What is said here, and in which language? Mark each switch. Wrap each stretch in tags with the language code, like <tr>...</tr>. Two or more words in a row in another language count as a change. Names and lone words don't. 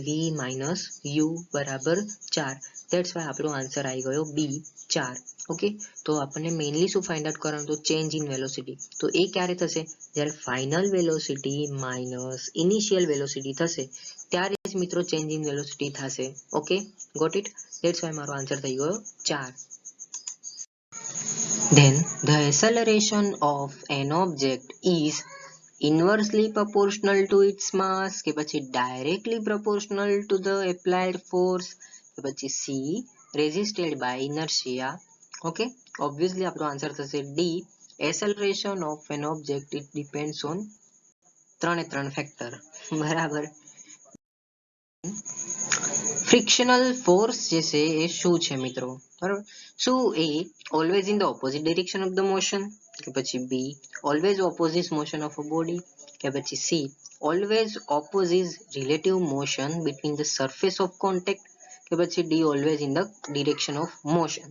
<en>v minus u</en> <gu>બરાબર 4.</gu> <en>that's why</en> <gu>આપણો આન્સર આવી ગયો બી 4. ઓકે, તો આપણને મેઇનલી શું</gu> <en>find out</en> <gu>કરવાનું? તો</gu> <en>change in velocity.</en> <gu>તો એ ક્યારે થશે? જ્યારે</gu> <en>final velocity minus initial velocity</en> <gu>થશે ત્યારે જ મિત્રો</gu> <en>change in velocity</en> <gu>થશે.</gu> <en>okay, got it? that's why</en> <gu>મારો આન્સર થઈ ગયો</gu> <en>4. Then the acceleration of an object is inversely proportional to its mass,</en> <gu>કે પછી</gu> <en>directly proportional to the applied force,</en> <gu>કે પછી</gu> <en>C resisted by inertia. ઓકે, obviously</en> <gu>આપણો આન્સર થશે</gu> <en>D, acceleration of an object it depends on 3 ફેક્ટર, બરાબર. frictional force</en> <gu>જે છે એ શું છે મિત્રો, બરાબર. શું એ</gu> <en>always in the opposite direction of the motion,</en> <gu>કે પછી</gu> <en>B always opposite motion of a body,</en> <gu>કે પછી</gu> <en>C always opposite relative motion between the surface of contact,</en> <gu>કે પછી</gu> <en>D always in the direction of motion.</en>